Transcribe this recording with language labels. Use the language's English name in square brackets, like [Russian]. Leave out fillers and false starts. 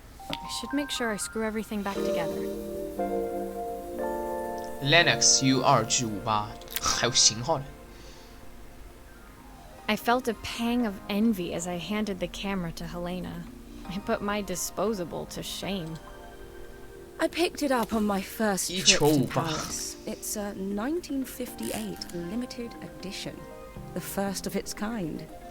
[English] I should make sure I screw everything back together. [Chinese] Lennox U2G58，还有型号呢。 [English] I felt a pang of envy as I handed the camera to Helena. I put my disposable to shame. I picked it up on my first trip to 1958. Paris. It's a 1958 limited edition, the first of its kind.